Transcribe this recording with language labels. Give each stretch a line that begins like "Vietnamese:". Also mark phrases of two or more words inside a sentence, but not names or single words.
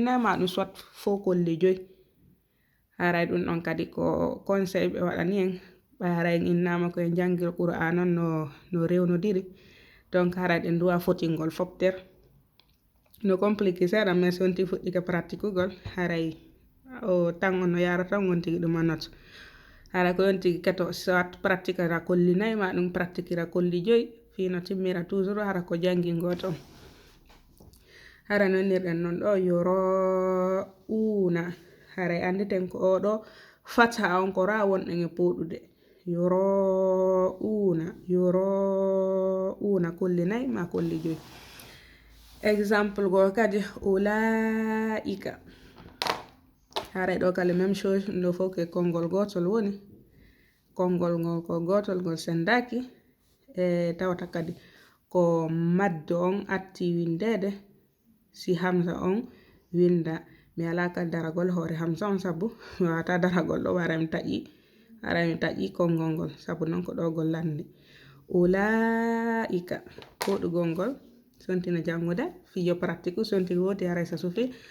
Fula: 4 ma ɗum soit fo kolli 5 haray ɗum ɗon kadi ko conseil ɓe waɗani en haray en innama ko en janngir Qur'an on no rewnodiri donc haray ɗen duwa fotingol fopter no compliqué seeɗa mais so wonti fuɗɗike pratique ugol haray o tan on no yarata on won tigi ɗum a not haray ko yon tigi keto soit pratique ra kolli 4 ma ɗum pratique ra kolli 5 fino timmira toujours hara ko jangingoto haray nonirɗen non ɗo yoro-una haray anditen ko o ɗo fatha on ko ra wonɗen e poɗude yoro-una kolli 4 ma kolli 5 exemple go kadi ulaika haray ɗo kala
French: même chose
Fula: no fof ke konngol gotol woni konngol ngol ko gotol ngol sendaki tawata kadi ko maddo on atti windede si hamza on winda mi ala kadi daragol hoore hamza on sabu mi wawata daragol ɗo wara mi taƴi konngol ngol sabu non ko ɗo gol landi ulaika poɗugol ngol sontina jangude fijo pratique sonti woti haray sa sufi